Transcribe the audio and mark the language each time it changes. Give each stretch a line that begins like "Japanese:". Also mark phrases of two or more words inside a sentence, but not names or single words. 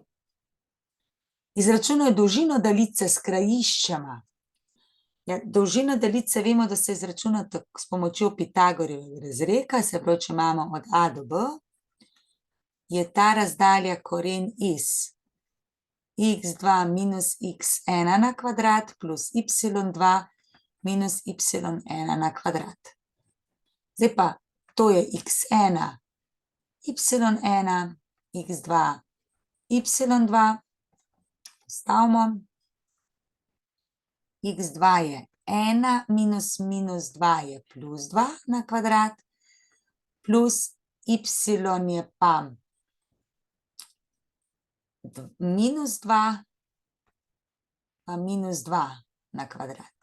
Slovenian: Izračunaj dolžino daljice s krajiščema. Ja, dolžino daljice vemo, da se izračuna s pomočjo Pitagorjevega razreka, se pravi, če imamo od A do B, je ta razdalja koren iz x2 minus x1 na kvadrat plus y2 minus y1 na kvadrat. Zdaj pa, to je x1, y1, x2, y2, postavimo. x2 je 1 minus minus 2 je plus 2 na kvadrat, plus y je pa minus 2 pa minus 2 na kvadrat.